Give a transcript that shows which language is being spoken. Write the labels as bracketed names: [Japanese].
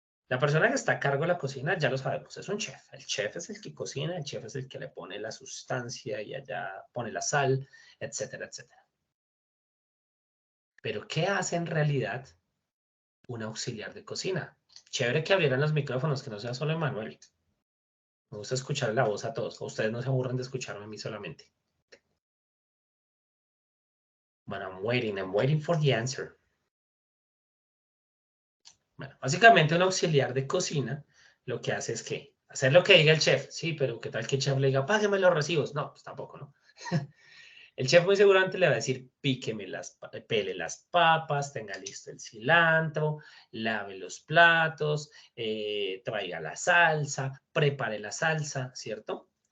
[Spanish] La persona que está a cargo de la cocina, ya lo sabemos, es un chef. El chef es el que cocina, el chef es el que le pone la sustancia y allá pone la sal, etcétera, etcétera. Pero ¿qué hace en realidad un auxiliar de cocina? Chévere que abrieran los micrófonos, que no sea solo Emanuel. Me gusta escuchar la voz a todos. Ustedes no se aburren de escucharme a mí solamente. [English] But I'm waiting for the answer. [Spanish] Bueno, básicamente un auxiliar de cocina lo que hace es que hacer lo que diga el chef. Sí, pero ¿qué tal que el chef le diga, págueme los recibos? No, pues tampoco, ¿no? El chef muy seguramente le va a decir, pele las papas, tenga listo el cilantro, lave los platos, traiga la salsa, prepare la salsa, ¿cierto?